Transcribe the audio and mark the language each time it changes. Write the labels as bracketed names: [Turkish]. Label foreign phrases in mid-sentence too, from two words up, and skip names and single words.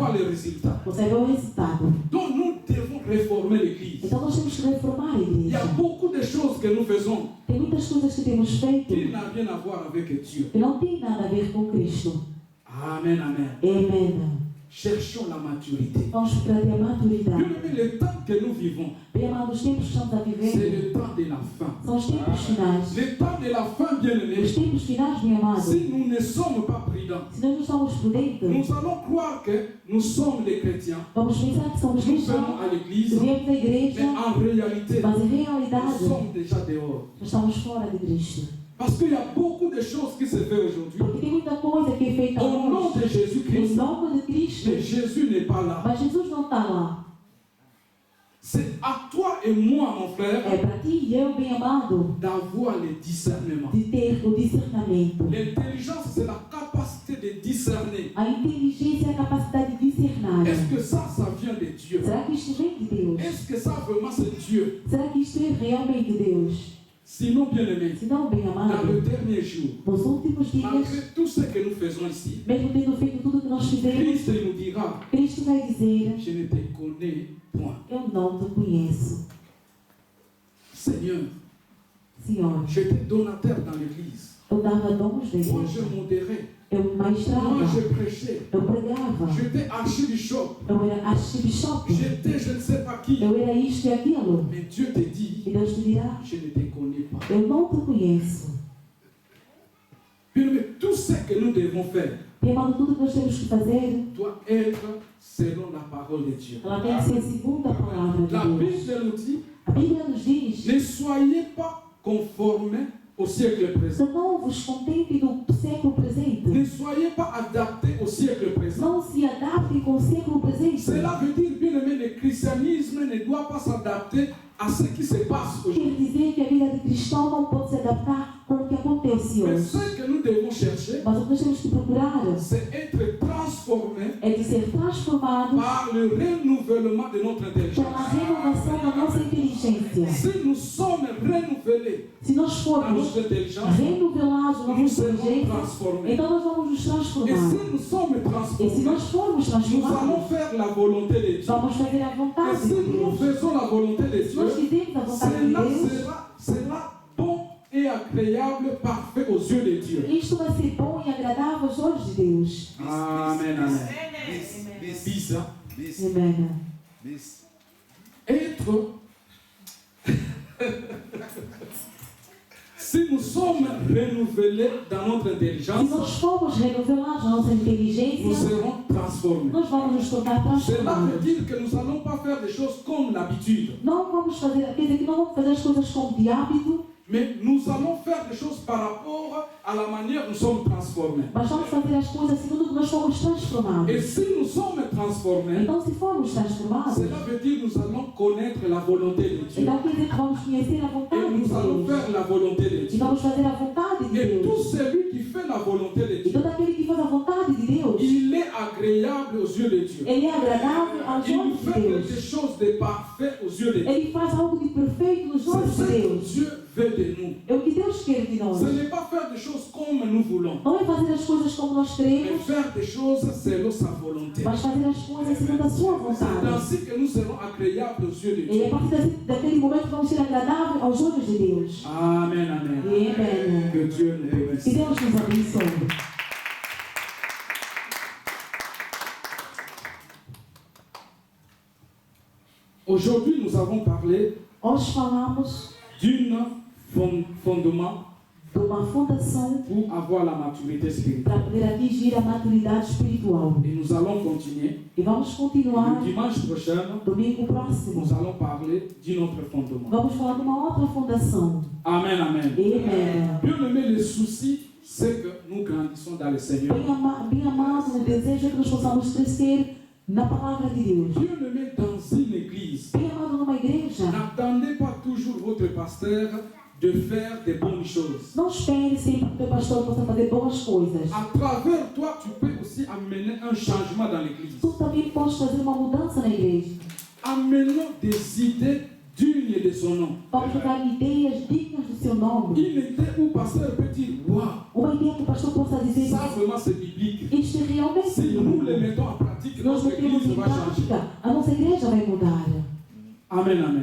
[French] résultat. [Portuguese] você vai ver o resultado. [French] Donc nous devons réformer l'Église. [Portuguese] Então nós temos que reformar a [French] Il y a [Portuguese] igreja. [French] beaucoup de choses que nous faisons [Portuguese] Tem muitas coisas que temos feito [French] qui n'ont rien à voir avec Dieu. [Portuguese] que não tem nada a ver com Cristo. [French] Amen, amen. [Portuguese] Amém. [French] Cherchons la maturité. [Portuguese] Vamos para ter a maturidade. [French] Bien-aimés, le temps que nous vivons, [Portuguese] Bem amado, os tempos que estamos a [French] c'est [Portuguese] viver [French] le temps de la fin. [Portuguese] são os tempos finais. [French] Le temps de la fin, bien-aimés, [Portuguese] Os tempos finais, meu amado. [French] si nous ne sommes pas prudents, [Portuguese] Se nós não somos prudentes, [French] nous allons croire que nous sommes des chrétiens. [Portuguese] vamos pensar que somos [French] Nous [Portuguese] cristãos, [French] venons à l'église, [Portuguese] viemos da [French] mais [Portuguese] igreja, [French] en réalité, [Portuguese] mas em [French] nous [Portuguese] realidade [French] sommes déjà dehors. [Portuguese] nós estamos fora de Cristo. [French] Parce qu'il y a beaucoup de choses qui se font aujourd'hui. [Portuguese] Porque tem muita coisa que é feita [French] Au nom [Portuguese] hoje [French] de [Portuguese] em [French] Jésus-Christ, [Portuguese] nome de Cristo, [French] mais Jésus n'est pas là. [Portuguese] mas Jesus não está lá. [French] C'est à toi et moi, mon frère, [Portuguese] É para ti e eu, bem amado, [French] d'avoir le discernement. [Portuguese] de ter o discernamento. [French] L'intelligence, c'est la capacité de discerner. [Portuguese] A inteligência é a capacidade de discernar. [French] Est-ce que ça vient de Dieu? [Portuguese] Será que isto vem de Deus? [French] Est-ce que ça vraiment c'est Dieu? [Portuguese] Será que isto é realmente Deus? [French] Sinon, bien aimé, [Portuguese] Se não, bem [French] dans [Portuguese] amado, [French] le dernier jour, [Portuguese] nos últimos dias, [French] malgré tout ce que nous faisons ici, [Portuguese] mesmo tendo feito tudo o que nós fizemos, [French] Christ nous dira, [Portuguese] Cristo vai dizer: [French] je ne te connais point. [Portuguese] eu não te conheço. [French] Seigneur, [Portuguese] Senhor, [French] j'étais donateur dans l'église. [Portuguese] eu dava dons da [French] Moi, [Portuguese] igreja, [French] je modérais. [Portuguese] eu maestrava, [French] Moi, je prêchais. [Portuguese] eu pregava, [French] J'étais archibishop. [Portuguese] eu era archbishop, [French] J'étais je ne sais pas qui. [Portuguese] eu era isto e aquilo. [French] Mais Dieu te dit, [Portuguese] E Deus te dirá: [French] je ne te connais pas. [Portuguese] eu não te conheço. [French] Bien aimé, tout ce que nous devons faire [Portuguese] E amado, tudo que nós temos que fazer, [French] doit être selon la parole de Dieu. [Portuguese] ela tem que ser segundo a palavra de [French] La [Portuguese] Deus. [French] Bible nous dit, [Portuguese] A Bíblia nos diz: [French] ne soyez pas conformés au siècle présent. [Portuguese] não vos contentem do século presente. [French] Ne soyez pas adaptés au siècle présent. [Portuguese] Não se adaptem com o século presente. [French] Cela veut dire, bien aimé, le christianisme ne doit pas s'adapter à ce qui se passe [Portuguese] Quer [French] aujourd'hui. [Portuguese] dizer que a vida de cristão não pode se adaptar com o que acontece [French] Mais [Portuguese] hoje. [French] ce que nous devons chercher, [Portuguese] Mas o que nós temos que procurar [French] c'est être transformés [Portuguese] é de ser transformados [French] par le renouvellement de notre intelligence. [Portuguese] pela renovação da nossa inteligência. [French] Si nous sommes renouvelés [Portuguese] Se nós [French] dans [Portuguese] formos [French] notre intelligence, [Portuguese] renuvelados na [French] nous [Portuguese] nossa [French] serons [Portuguese] inteligência, [French] transformés. [Portuguese] então nós vamos nos [French] Et [Portuguese] transformar. [French] si nous sommes [Portuguese] E se [French] transformés, [Portuguese] nós formos [French] nous allons [Portuguese] transformados, [French] faire la volonté de Dieu. [Portuguese] vamos fazer a [French] Et [Portuguese] vontade [French] si [Portuguese] de [French] nous [Portuguese] Deus. [French] faisons la volonté de [Portuguese] Se nós [French] Dieu, [Portuguese] fizermos a vontade de [French] cela [Portuguese] Deus, [French] sera bon et agréable, parfait aux yeux de Dieu. [Portuguese] isto vai ser bom e agradável aos olhos de Deus. [French] Amen, amen. Bis, hein? [Portuguese] Amém. [French] Être. Si nous sommes renouvelés dans notre [Portuguese] Se [French] intelligence, [Portuguese] nós formos renovados na nossa [French] nous [Portuguese] inteligência, [French] serons transformés. [Portuguese] nós vamos nos tornar [French] Cela veut [Portuguese] transformados. [French] dire que nous n'allons pas faire des choses comme l'habitude, [Portuguese] Não vamos fazer, quer dizer que não vamos fazer as coisas como de hábito, [French] mais nous allons faire des choses par rapport à la manière dont nous sommes transformés. [Portuguese] mas vamos fazer as coisas segundo que nós fomos transformados. [French] Et si nous sommes transformés, [Portuguese] Então, se formos transformados, [French] cela veut dire que nous allons connaître la volonté de Dieu. [Portuguese] então quer dizer que vamos conhecer a [French] Et [Portuguese] vontade de [French] nous allons [Portuguese] Deus. [French] faire la volonté de [Portuguese] E [French] Dieu. [Portuguese] vamos fazer a vontade de [French] Et tout [Portuguese] Deus. [French] celui qui fait la volonté de [Portuguese] E [French] Dieu, [Portuguese] todo aquele que faz a vontade de Deus, [French] il est agréable aux yeux de Dieu. [Portuguese] ele é agradável aos [French] Il [Portuguese] olhos de [French] fait quelque [Portuguese] Deus. [French] chose de parfait aux yeux de Dieu. [Portuguese] Ele faz algo de perfeito nos olhos [French] C'est [Portuguese] de [French] ce que [Portuguese] Deus. [French] Dieu veut de nous. [Portuguese] É o que Deus quer de nós. [French] Ce n'est pas faire des choses comme nous voulons, [Portuguese] Não é fazer as coisas como nós [French] mais [Portuguese] queremos, [French] faire des choses selon sa volonté. [Portuguese] mas fazer as coisas segundo a sua [French] C'est [Portuguese] vontade. [French] ainsi que nous serons agréables aux yeux de [Portuguese] E [French] Dieu. [Portuguese] a partir daquele momento vamos ser agradáveis aos olhos de Deus. [French] Amen, amen. [Portuguese] Amém. [French] Que Dieu nous [Portuguese] Que [French] bénisse. [Portuguese] Deus nos abençoe. [French] Aujourd'hui, nous avons parlé [Portuguese] Hoje falamos [French] d'un fondement [Portuguese] de uma fundação [French] pour avoir la maturité spirituelle. [Portuguese] para poder atingir a maturidade espiritual. [French] Et nous allons continuer. [Portuguese] E vamos continuar [French] Le dimanche prochain, [Portuguese] domingo próximo. [French] nous allons parler d'un autre fondement. [Portuguese] Vamos falar de uma outra fundação. [French] Amen, amen. [Portuguese] Amém. [French] Bien aimé, le souci, c'est que nous grandissons dans le Seigneur. [Portuguese] Bem amado, o desejo é que nós possamos crescer na palavra de Deus. [French] Bien aimé, dans une église, [Portuguese] Bem amado, numa igreja, [French] n'attendez pas toujours votre pasteur de faire de bonnes choses. [Portuguese] não espere sempre que o teu pastor possa fazer boas coisas. [French] À travers toi, tu peux aussi amener un changement dans l'église. [Portuguese] Tu também podes fazer uma mudança na igreja. [French] Amenons des idées dignes de son nom. [Portuguese] Vamos dar ideias dignas do seu nome. [French] Une idée où le pasteur peut dire, waouh, [Portuguese] Uma ideia que o pastor possa dizer: [French] ça vraiment c'est biblique. [Portuguese] isto é realmente [French] Si nous les mettons en pratique, [Portuguese] nós [French] notre [Portuguese] metemos [French] église [Portuguese] em [French] va changer. [Portuguese] prática, a nossa igreja vai mudar. [French] Amen, amen.